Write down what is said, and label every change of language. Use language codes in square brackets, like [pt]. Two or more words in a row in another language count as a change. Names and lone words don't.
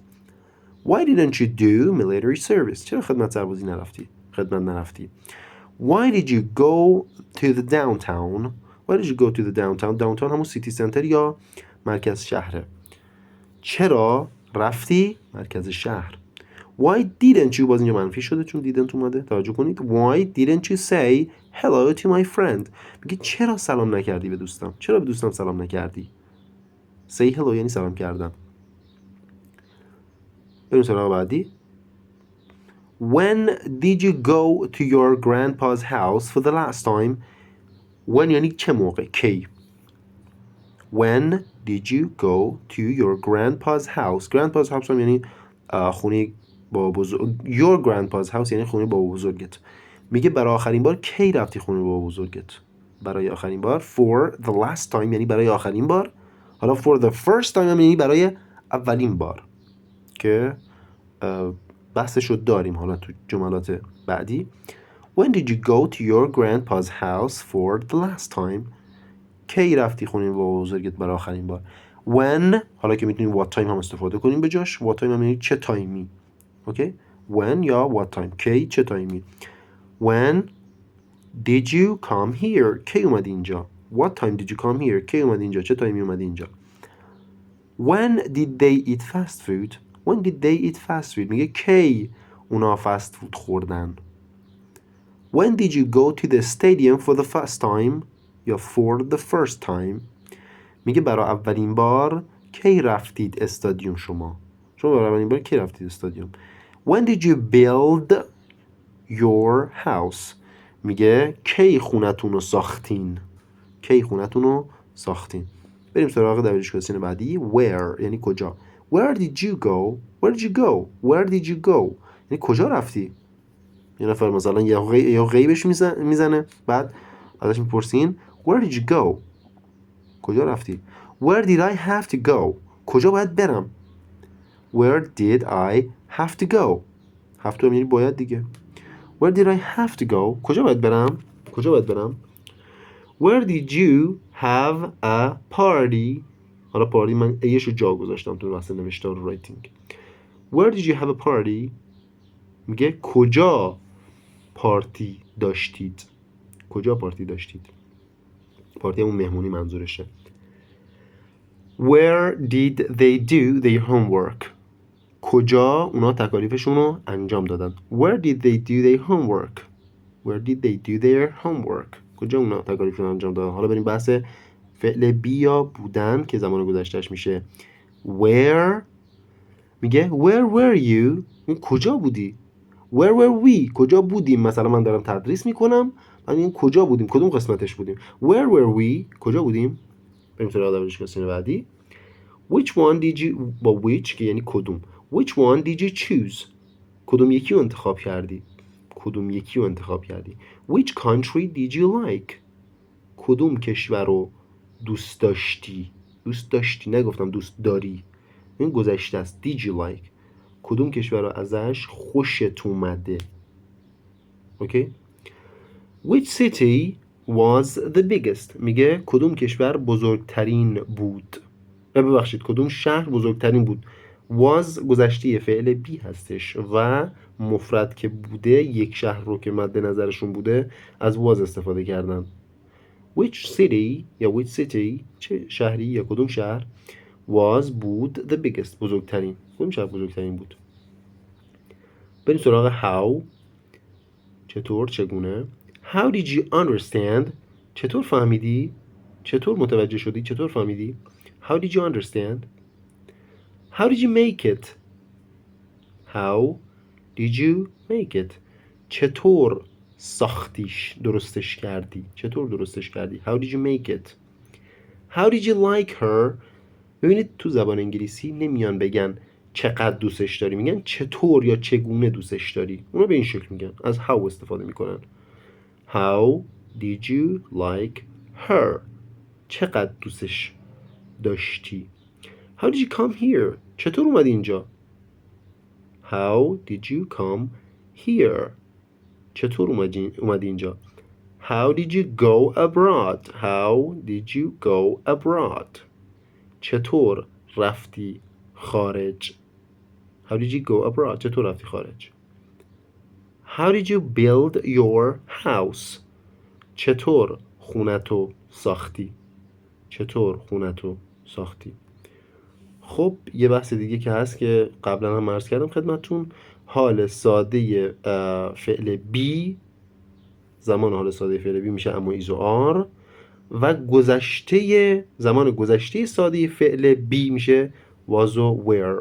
[en] Why didn't you do military service [fa] چرا خدمت نرفتی. [en] Why did you go to the downtown downtown [fa] همون سیتی سنتر یا مرکز شهره. چرا رفتی مرکز شهر. [en] Why didn't you [fa] باز اینجا منفی شده چون didn't اومده توجه کنید. [en] Why didn't you say hello to my friend [fa] میگه چرا سلام نکردی به دوستم. چرا به دوستم سلام نکردی. [en] say hello [fa] یعنی سلام کردن. بریم سراغ بعدی. [en] When did you go to your grandpa's house for the last time when [fa] یعنی چه موقع کی. [en] When did you go to your grandpa's house [fa] هم یعنی خونه با بزرگ. [en] Your grandpa's house [fa] یعنی خونه با بزرگت. میگه برای آخرین بار کی رفتی خونه با بزرگت. برای آخرین بار [en] for the last time [fa] یعنی برای آخرین بار. حالا [en] for the first time [fa] هم یعنی برای اولین بار که بحثشو داریم حالا تو جملات بعدی. [en] When did you go to your grandpa's house for the last time [fa] کی رفتی خونه با بزرگت برای آخرین بار. When حالا که میتونیم [en] what time [fa] هم استفاده کنیم به جاش. [en] what time [fa] هم یعنی چه تایمی. اوکی. When یا [en] what time [fa] کی چه تایمی. [en] When did you come here [fa] کی اومدی اینجا. [en] What time did you come here [fa] کی اومدی اینجا چه تایمی اومدی اینجا. [en] When did they eat fast food [fa] میگه کی اونا فست فود خوردن. [en] When did you go to the stadium for the first time [fa] یا [en] for the first time [fa] میگه برای اولین بار کی رفتید استادیوم شما برای اولین بار کی رفتید استادیوم. [en] When did you build your house [fa] میگه کی خونتون رو ساختین. بریم سراغ دبیرچی بعدی. Where یعنی کجا. [en] Where did you go [fa] یعنی کجا رفتی. یه نفر مثلا یا غیبش میزنه بعد ازش میپرسین [en] Where did you go [fa] کجا رفتی. [en] Where did I have to go [fa] کجا باید برم. [en] Where did I have to go have to [fa] یعنی باید دیگه. [en] Where did I have to go [fa] کجا باید برم. [en] Where did you have a party [fa] حالا پارتی من ایشو جا گذاشتم تو بحث نوشتار و رایتینگ. [en] Where did you have a party [fa] میگه کجا پارتی داشتید. پارتی همون مهمونی منظورشه. [en] Where did they do their homework [fa] کجا اونا تکالیفشون رو انجام دادن. [en] Where did they do their homework [fa] کجا اونا تکالیفشون رو انجام دادن. حالا بریم بحث فعل بی یا بودن که زمان گذشتهش میشه where. [en] میگه where were you؟ [fa] کجا بودی؟ [en] where were we؟ [fa] کجا بودیم؟ مثلا من دارم تدریس میکنم، من این کجا بودیم؟ کدوم قسمتش بودیم؟ [en] where were we؟ [fa] کجا بودیم؟ بریم سراغ دبیرش بعدی. [en] which one did you، [fa] با which که یعنی کدوم، [en] which one did you choose؟ [fa] کدوم یکی رو انتخاب کردی؟ کدوم یکی رو انتخاب کردی؟ [en] which country did you like؟ [fa] کدوم کشور رو دوست داشتی؟ دوست داشتی، نگفتم دوست داری، این گذشته است. [en] did you like؟ [fa] کدوم کشور رو ازش خوشت اومده؟ اوکی. [en] which city was the biggest؟ [fa] میگه کدوم کشور بزرگترین بود؟ ببخشید کدوم شهر بزرگترین بود؟ was گذشته فعل بی هستش و مفرد که بوده یک شهر رو که مد نظرشون بوده از was استفاده کردن. [en] which city [fa] یا [en] which city [fa] چه شهری یا کدوم شهر was بود [en] the biggest [fa] بزرگترین؟ کدوم شهر بزرگترین بود؟ بریم سراغ how. چطور، چگونه. [en] how did you understand؟ [fa] چطور فهمیدی؟ چطور متوجه شدی؟ چطور فهمیدی؟ [en] how did you understand؟ how did you make it؟ how did you make it؟ [fa] چطور ساختیش، درستش کردی؟ چطور درستش کردی؟ [en] how did you make it؟ how did you like her؟ [fa] ببینید تو زبان انگلیسی نمیان بگن چقدر دوستش داری، میگن چطور یا چگونه دوستش داری. اونا به این شکل میگن، از how استفاده میکنن. [en] how did you like her؟ [fa] چقدر دوستش داشتی؟ [en] how did you come here؟ [fa] چطور اومدی اینجا؟ [en] how did you come here؟ [fa] چطور اومدی اینجا؟ [en] how did you go abroad؟ how did you go abroad؟ [fa] چطور رفتی خارج؟ [en] how did you go abroad؟ [fa] چطور رفتی خارج؟ [en] how did you build your house؟ [fa] چطور خونتو ساختی؟ چطور خونتو ساختی؟ خب یه بحث دیگه که هست که قبلا هم عرض کردم خدمتتون، حال ساده فعل بی، زمان حال ساده فعل بی میشه اما ایزو آر، و گذشته، زمان گذشته ساده فعل بی میشه was و were.